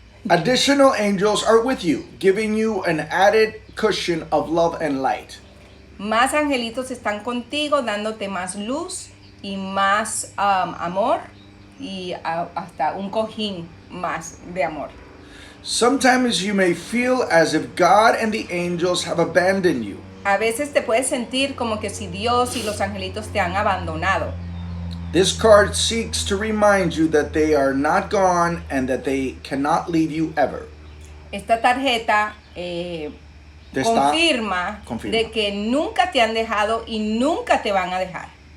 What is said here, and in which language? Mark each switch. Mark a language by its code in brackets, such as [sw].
[en] Additional angels are with you, giving you an added cushion of love and light. [es] Más angelitos están contigo, dándote más luz y más amor y hasta un cojín más de amor. [en] Sometimes you may feel as if God and the angels have abandoned you. [es] A veces te puedes sentir como que si Dios y los angelitos te han abandonado. [en] This card seeks to remind you that they are not gone and that they cannot leave you ever. [es] Esta tarjeta confirma de que nunca te han dejado y nunca te van a dejar.